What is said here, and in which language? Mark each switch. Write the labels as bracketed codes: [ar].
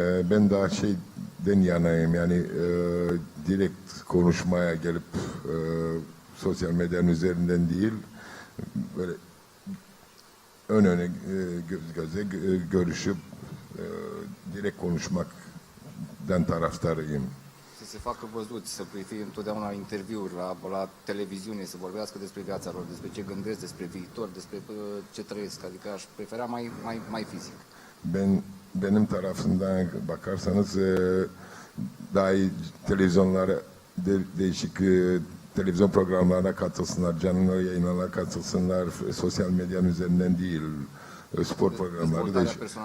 [tr] Ben daha şeyden yanayım, yani direkt konuşmaya gelip sosyal medyanın üzerinden değil, böyle ön öne göz göze görüşüp direkt konuşmaktan taraftarıyım. [ro] Să se facă văzuți, să fie întotdeauna interviuri la televiziune, să vorbească despre viața lor, despre ce gândesc, despre viitor, despre ce trăiesc. Adică aș prefera mai fizic. [tr] Benim tarafından bakarsanız daha iyi televizyonlara, değişik televizyon programlarına katılsınlar, canlı yayınlarına katılsınlar, sosyal medyanın üzerinden değil, spor programları değişik.